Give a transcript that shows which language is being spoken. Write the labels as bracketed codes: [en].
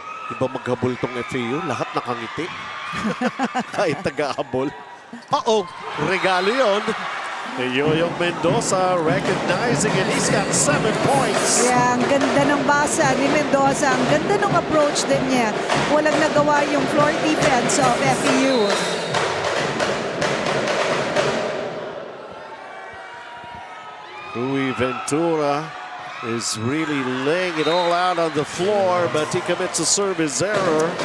[tl] Iba maghabol tong FEU, lahat nakangiti. Kahit taga-habol. Uh-oh, regalo yun. [en] Yoyong Mendoza recognizing it. He's got 7 points. [tl] Yeah, ang ganda ng basa ni Mendoza. Ang ganda ng approach din niya. Walang nagawa yung [en] floor defense of FEU. Rui Ventura is really laying it all out on the floor, but he commits a service error.